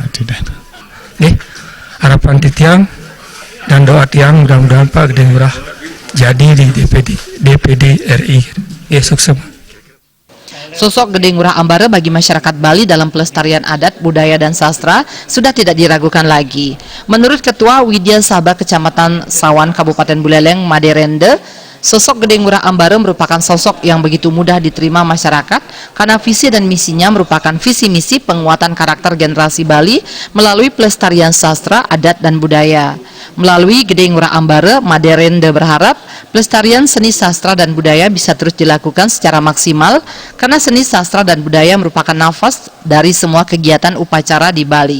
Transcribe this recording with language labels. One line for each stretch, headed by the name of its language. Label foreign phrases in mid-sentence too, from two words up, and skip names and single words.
Indonesian: Harapan titiang dan doa tiang mudah-mudahan Pak Gede Ngurah jadi di DPD RI. Sukses. Sosok Gede Ngurah Ambara bagi masyarakat Bali dalam pelestarian adat, budaya, dan sastra sudah tidak diragukan lagi. Menurut Ketua Widya Sabha Kecamatan Sawan Kabupaten Buleleng, Maderende, sosok Gede Ngurah Ambara merupakan sosok yang begitu mudah diterima masyarakat karena visi dan misinya merupakan visi misi penguatan karakter generasi Bali melalui pelestarian sastra, adat, dan budaya. Melalui Gede Ngurah Ambara, Maderende berharap pelestarian seni sastra dan budaya bisa terus dilakukan secara maksimal karena seni sastra dan budaya merupakan nafas dari semua kegiatan upacara di Bali.